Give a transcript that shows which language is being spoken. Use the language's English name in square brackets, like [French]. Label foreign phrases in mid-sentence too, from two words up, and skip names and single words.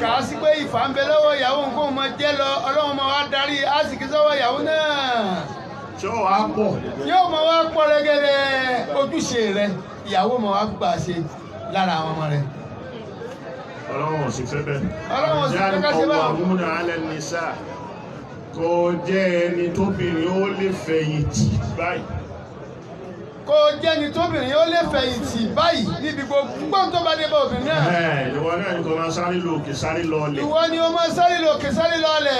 [Yoruba] kà á sí pé ìfà ń bẹ lọ́wọ́ ìyàwó nǹkan mọ jẹ́ lọ Ọlọ́run máa wá darí àsìkí sọ́wọ́ ìyàwó náà. tí ó wà pọ̀. Yóò máa wá pọ̀ rẹ́gẹ́rẹ́ ojúṣe rẹ̀ ìyàwó máa wá gbà ṣe lára àwọn ọmọ rẹ̀. Ọlọ́run ò sì fẹ́ bẹ́ẹ̀. Ọlọ́run ò sì fẹ́ ká ṣe báwọn. [Arabic] قوامون على النساء [Yoruba] kò jẹ́ ẹni tóbìnrin ó lè fẹ̀yìntì báyìí. Kò jẹ́ni tóbìnrin ó lè fẹ̀yìntì báyìí níbi gbogbo tó bá dé bá obìnrin náà. Ìwọ náà ni kò máa sáré lókè sáré lọlẹ̀. Ìwọ ni o máa sáré lókè sáré lọlẹ̀.